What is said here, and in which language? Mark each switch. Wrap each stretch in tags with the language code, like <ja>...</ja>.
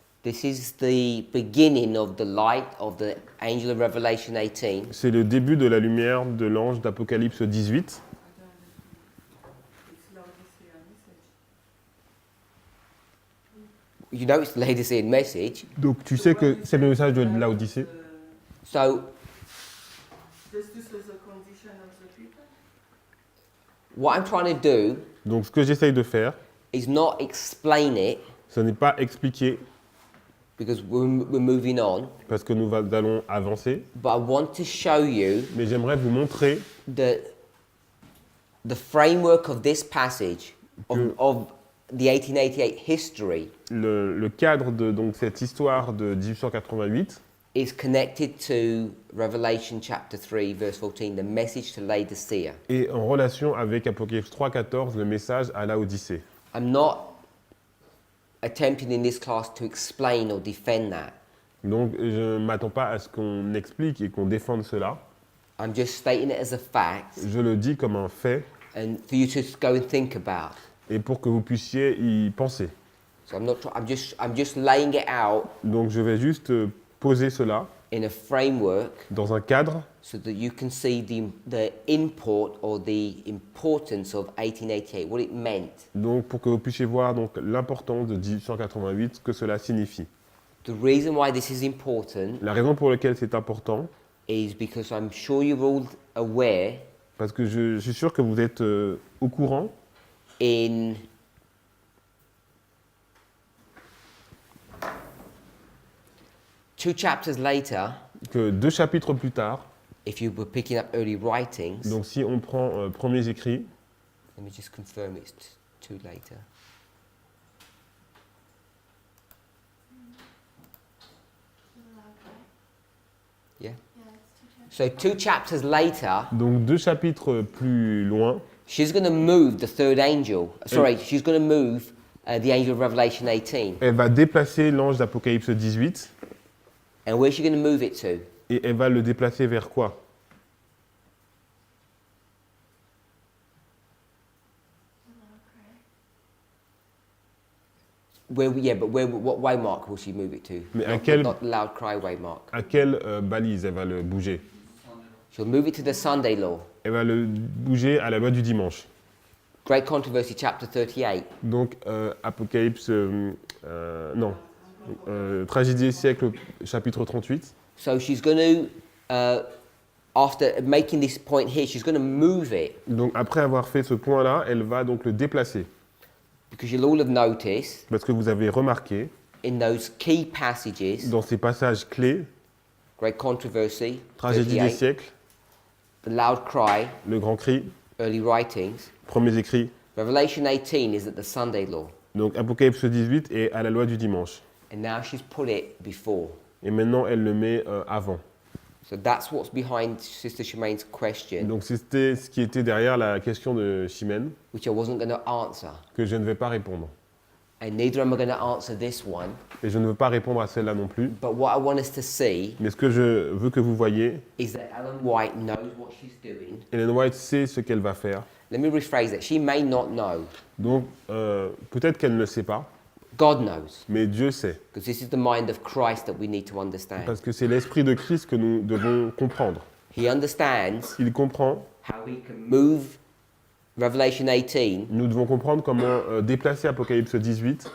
<en>This is the beginning of the light of the angel of Revelation 18.</en> <fr>C'est le début de la lumière de l'ange d'Apocalypse 18.</fr> <en>It's Laodicea message. You know it's the Laodicean message.</en> <fr>Donc tu sais que c'est le message de Laodicée.</fr> <en>So Just this is a condition of the people. what I'm trying to do</en> <fr>Donc ce que j'essaye de faire,</fr> <en>is not explain it</en> <fr>ce n'est pas expliquer</fr> <en>because we're moving on,</en> <fr>parce que nous allons avancer,</fr> <en>but I want to show you</en> <fr>mais j'aimerais vous montrer</fr> <en>the framework of this passage of the 1888 history</en> <fr>le cadre de donc, cette histoire de 1888</fr> <en>is connected to Revelation chapter 3 verse 14, the message to Laodicea.</en> <fr>et en relation avec Apocalypse 3:14, le message à Laodicée.</fr> <en>I'm not attempting in this class to explain or defend that.</en> <fr>Donc je ne m'attends pas à ce qu'on explique et qu'on défende cela.</fr> <en>I'm just stating it as a fact</en> <fr>Je le dis comme un fait</fr> <en>and for you to go and think about.</en> <fr>et pour que vous puissiez y penser.</fr> <en>So I'm just laying it out</en> <fr>Donc je vais juste poser cela</fr> <en>in a framework</en> <fr>dans un cadre</fr> <en>so that you can see the import or the importance of 1888, what it meant.</en> <fr>donc pour que vous puissiez voir donc l'importance de 1888, ce que cela signifie.</fr> <en>The reason why this is important</en> <fr>La raison pour laquelle c'est important,</fr> <en>is because I'm sure you're all aware</en> <fr>parce que je suis sûr que vous êtes au courant</fr> <en>in two chapters later,</en> <fr>que 2 chapitres plus tard,</fr> <en>if you were picking up early writings,</en> <fr>donc si on prend premiers écrits,</fr> <en>let me just confirm it's two later. Yeah. So two chapters later,</en> <fr>donc 2 chapitres plus loin,</fr> <en>she's going to move the third angel. Sorry, she's going to move the angel of Revelation 18.</en> <fr>elle va déplacer l'ange d'Apocalypse 18</fr> <en>And where's she going to move it to?</en> <fr>et elle va le déplacer vers quoi?</fr> <en>What way mark will she move it to?</en> <fr>Mais à</fr> <en>Not-</en> <fr>quel-</fr> <en>not the loud cry way mark.</en> <fr>À quelle balise elle va le bouger?</fr> <en>She'll move it to the Sunday law.</en> <fr>Elle va le bouger à la loi du dimanche.</fr> <en>Great Controversy, chapter 38.</en> <fr>Donc Apocalypse, non, Tragédie des siècles, chapitre 38.</fr> <en>So she's going to, after making this point here, she's going to move it</en> <fr>Donc après avoir fait ce point-là, elle va donc le déplacer.</fr> <en>because you'll all have noticed</en> <fr>Parce que vous avez remarqué,</fr> <en>in those key passages,</en> <fr>dans ces passages clés,</fr> <en>Great Controversy,</en> <fr>Tragédie des</fr> <en>38,</en> <fr>siècles,</fr> <en>the loud cry,</en> <fr>le grand cri,</fr> <en>early writings,</en> <fr>premiers écrits.</fr> <en>Revelation 18 is at the Sunday law.</en> <fr>Donc Apocalypse 18 est à la loi du dimanche.</fr> <en>And now she's put it before.</en> <fr>Et maintenant, elle le met avant.</fr> <en>So that's what's behind Sister Shemaine's question,</en> <fr>Donc c'était ce qui était derrière la question de Chimène,</fr> <en>which I wasn't going to answer.</en> <fr>que je ne vais pas répondre.</fr> <en>and neither am I going to answer this one.</en> <fr>et je ne veux pas répondre à celle-là non plus.</fr> <en>But what I want us to see</en> <fr>Mais ce que je veux que vous voyez,</fr> <en>is that Ellen White knows what she's doing.</en> <fr>Ellen White sait ce qu'elle va faire.</fr> <en>Let me rephrase that. She may not know.</en> <fr>Donc, peut-être qu'elle ne le sait pas,</fr> <en>God knows.</en> <fr>mais Dieu sait.</fr> <en>Because this is the mind of Christ that we need to understand.</en> <fr>Parce que c'est l'esprit de Christ que nous devons comprendre.</fr> <en>He understands</en> <fr>Il comprend,</fr> <en>how he can move Revelation 18</en> <fr>nous devons comprendre comment déplacer Apocalypse 18</fr>